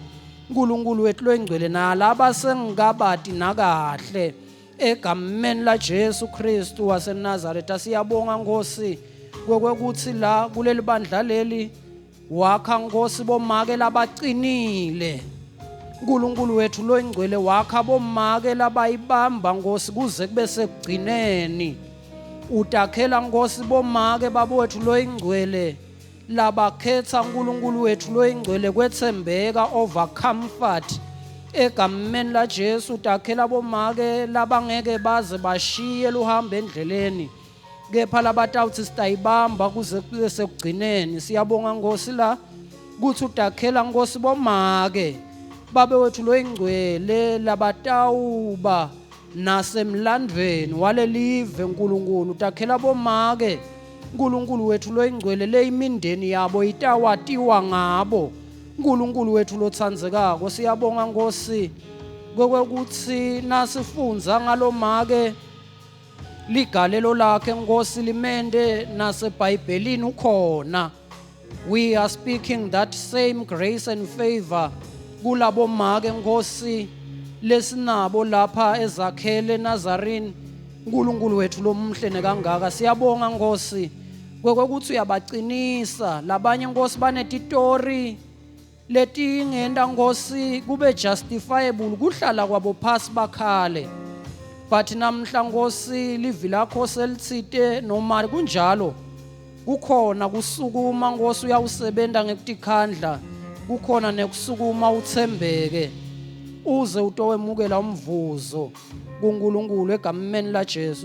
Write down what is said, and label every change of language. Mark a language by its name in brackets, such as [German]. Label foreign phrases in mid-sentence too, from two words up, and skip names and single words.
[Swati] uNkulunkulu wethu loyingcwele nalaba sengikabati nakahle egameni la Jesu Kristu waseNazaretha siyabonga Nkosi kwekuthi la kuleli bandla leli wakha Nkosi bomake labacinile. uNkulunkulu wethu loyingcwele wakha bomake labayibamba Nkosi kuze kube sekugcineni. Utakhela Nkosi bomake babo wethu loyingcwele labakhetha uNkulunkulu wethu loyingcwele kwethembeka [English] over comfort [Swati] egameni la Jesu. Utakhela bomake labangeke baze bashiye luhambo endleleni, kepha labatawuthi sitayibamba kuze kube sekugcineni. Siyabonga Nkosi la kuthi utakhela Nkosi bomake babe wethu loyingcwele labatawuba nasemlandweni walelive. uNkulunkulu utakhela bomake uNkulunkulu wethu loyingcwele le imindeni yabo itawatiwa ngabo. uNkulunkulu wethu lothandzekako siyabonga Nkosi kwekuthi nasifunza ngalomake ligalelo lakhe Nkosi limende naseBhayibhelini ukhona. [English] We are speaking that same grace and favor [Swati] kulabo make Nkosi lesinabo lapha ezakhele Nazarene. uNkulunkulu wethu lomhle nekangaka siyabonga Nkosi kwekuthi uyabacinisa. Labanye Nkosi banetitori letingenda Nkosi kube justifiable kuhlala kwabo phasi bakhale, but namhla Nkosi livi lakho selitsite noma kunjalo kukhona kusukuma Nkosi uyawusebenta ngekutikhandla, kukhona nekusukuma uthembeke uze utowemukela umvuzo kuNkulunkulu egameni la Jesu.